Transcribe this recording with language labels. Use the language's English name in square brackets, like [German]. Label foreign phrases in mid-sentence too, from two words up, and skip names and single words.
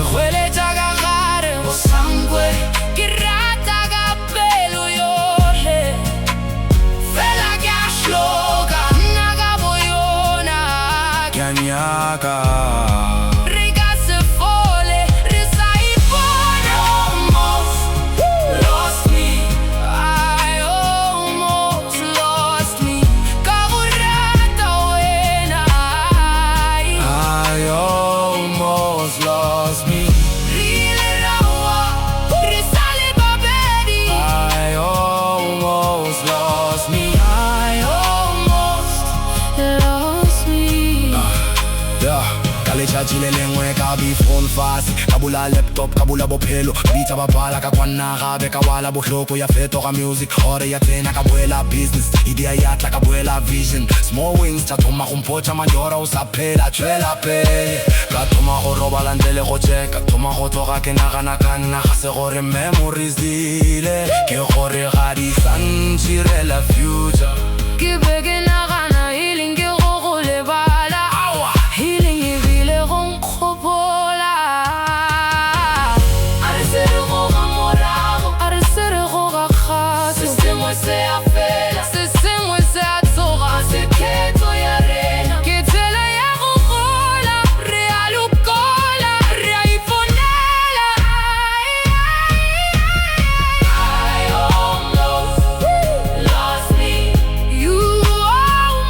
[Northern Sotho] Hweletša ka gare o sankwe Ke rata ka pelo yohle Fela ke a hloka Nna ka boyona Ke a nyaka Re ka se fole Re sa ipona [English] Almost lost me I almost lost me [Northern Sotho] Ka go rata wena [English] I almost lost me [Northern Sotho] Re ile ra wa Re sa le babedi [English] I almost lost me I almost lost me Yeah, [Northern Sotho] ka letšatši le lengwe ka phone fase Ka bula laptop, ka bula bophelo Bitsa ba bala ka kwanna gabe Ka wala bohloko ya fetoga music Gore ya tsena ka boela [English] business Idea [Northern Sotho] ya tla ka boela vision [English] Small wings [Northern Sotho] tša thoma go mpotša majora o sa phela Tšwela pele Ka thoma go robala ntle le go checka Thoma go tloga ke nagana ka nna Ga se gore memories dile Ke gore ga di sa ntšhirela future Ke be ke nagana healing ke go go lebala Healing ebile go nkgopola A re se re go ga morago A re se re go ga kgato Se sengwe se a fela Se sengwe se a tsoga Se ketso ya rena Ke tsela ya go gola Re a lokola Re a iponela [English] I almost lost me You